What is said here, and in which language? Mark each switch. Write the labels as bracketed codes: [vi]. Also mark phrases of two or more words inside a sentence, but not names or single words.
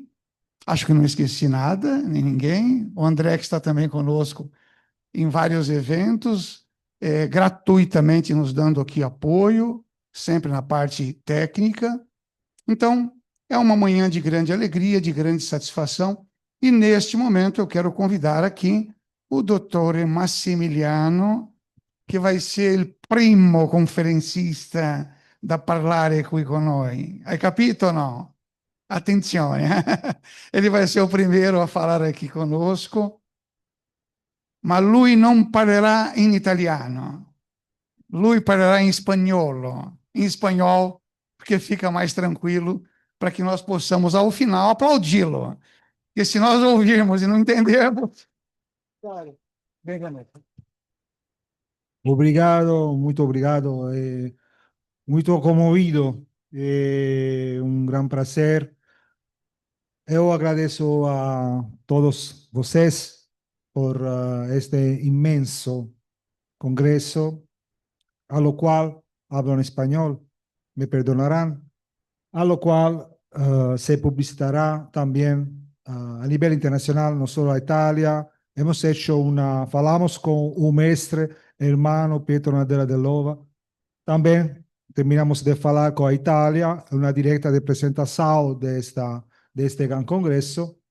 [pt] Acho que não esqueci nada, nem ninguém. O André, que está também conosco em vários eventos, gratuitamente nos dando aqui apoio, sempre na parte técnica. Então, é uma manhã de grande alegria, de grande satisfação. E, neste momento, eu quero convidar aqui o doutor Massimiliano, che vai ser [it] il primo conferencista da parlare qui con noi. Hai capito o no? Attenzione, [pt] ele vai ser o primeiro a falar aqui conosco, [it] ma lui non parlerà in italiano, lui parlerà in espanhol, [pt] porque fica mais tranquilo, para que nós possamos, ao final, aplaudi-lo. Porque se nós ouvirmos e não entendermos... [it] Claro, venga, Neto. [pt] Obrigado, muito obrigado. Muito comovido. É um grande prazer. Eu agradeço a todos vocês por este imenso congresso, [es] a lo qual hablo en español, me perdonarán, a lo cual se publicitará también a nivel internacional, no solo a Italia. Hemos hecho falamos con un maestre, hermano Pietro Nadella dell'Ova. También terminamos de falar con Italia, una directa de presentación de este gran congreso.